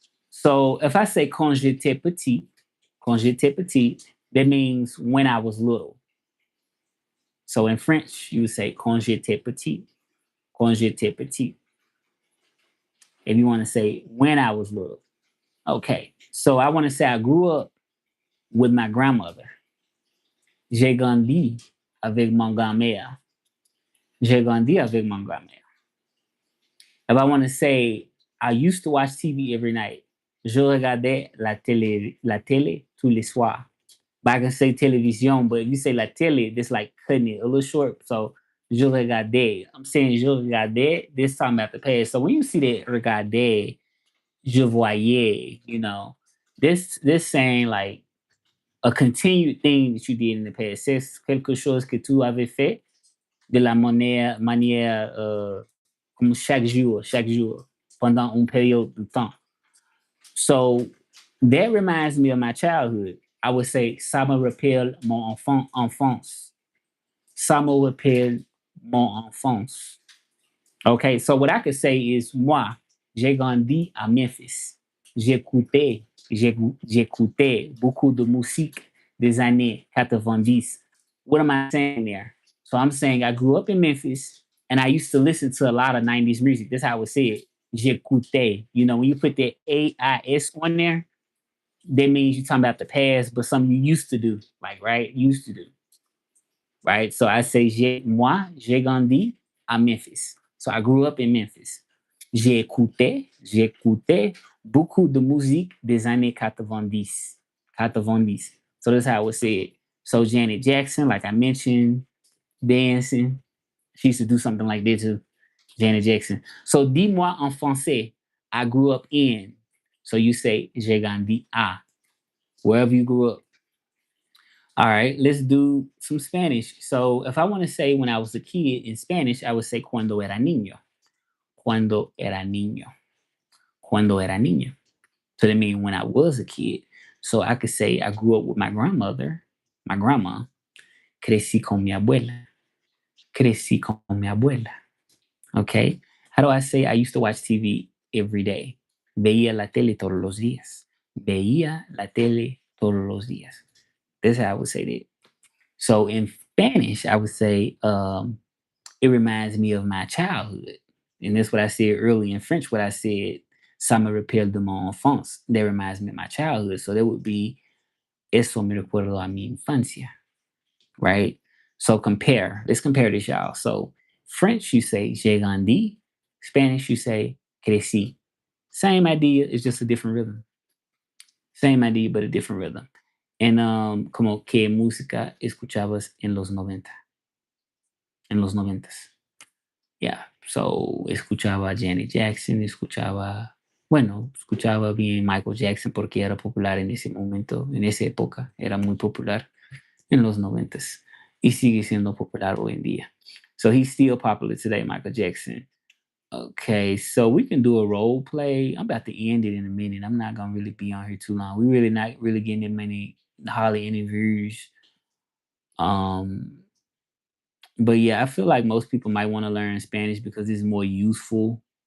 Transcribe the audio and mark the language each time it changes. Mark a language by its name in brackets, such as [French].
[English] So if I say [French] quand j'étais petit, [English] that means when I was little. So in French, you would say [French] quand j'étais petit, quand j'étais petit. [English] If you want to say when I was little. Okay, so I want to say I grew up with my grandmother. [French] J'ai grandi avec mon grand-mère. J'ai grandi avec mon grand-mère. [English] If I want to say I used to watch TV every night, [French] je regardais la télé tous les soirs. [English] But I can say television, but if you say [French] la télé, [English] that's like cutting it a little short. So [French] je regardais. [English] I'm saying je regardais. This time about the past. So when you see that regardais, [French] je voyais, [English] this saying like a continued thing that you did in the past. [French] C'est quelque chose que tu avais fait de la manière comme chaque jour, pendant une période de temps. [English] So that reminds me of my childhood. I would say, [French] ça me rappelle mon enfance. Ça me rappelle mon enfance. [English] Okay, so what I could say is, [French] moi, j'ai grandi à Memphis. J'écoutais beaucoup de musique des années 90. [English] What am I saying there? So I'm saying I grew up in Memphis and I used to listen to a lot of 90s music. That's how I would say it. J'écoutais. When you put that AIS on there, that means you're talking about the past, but something you used to do, like, right? Used to do, right? So I say, [French] j'ai grandi à Memphis. [English] So I grew up in Memphis. [French] J'écoutais beaucoup de musique des années 90. 90. [English] So that's how I would say it. So Janet Jackson, like I mentioned, dancing. She used to do something like that too. Janet Jackson. So [French] dis-moi en français, [English] I grew up in. So you say, [French] j'ai grandi à. [English] Wherever you grew up. All right, let's do some Spanish. So if I want to say when I was a kid in Spanish, I would say [Spanish] cuando era niño. Cuando era niño. Cuando era niño. [English] So that means when I was a kid. So I could say I grew up with my grandmother, my grandma. [Spanish] Crecí con mi abuela. Crecí con mi abuela. [English] Okay. How do I say I used to watch TV every day? [Spanish] Veía la tele todos los días. Veía la tele todos los días. [English] That's how I would say that. So in Spanish, I would say it reminds me of my childhood. And that's what I said earlier in French, what I said, [French] ça me rappelle de mon enfance. [English] That reminds me of my childhood. So that would be, [Spanish] eso me recuerdo a mi infancia, [English] right? So compare. Let's compare this, y'all. So French, you say [French] j'ai grandi. [English] Spanish, you say crecí. Same idea, it's just a different rhythm. Same idea, but a different rhythm. [Spanish] And como que música escuchabas en los 90. En los 90s. [English] Yeah. [Spanish] So escuchaba Janet Jackson, escuchaba bien Michael Jackson porque era popular en ese momento, en esa época, era muy popular en los 90s y sigue siendo popular hoy en día. [English] So he's still popular today, Michael Jackson. Okay, so we can do a role play. I'm about to end it in a minute. I'm not gonna really be on here too long. We really not really getting that many hardly interviews. Um, But yeah, I feel like most people might want to learn Spanish because it's more useful.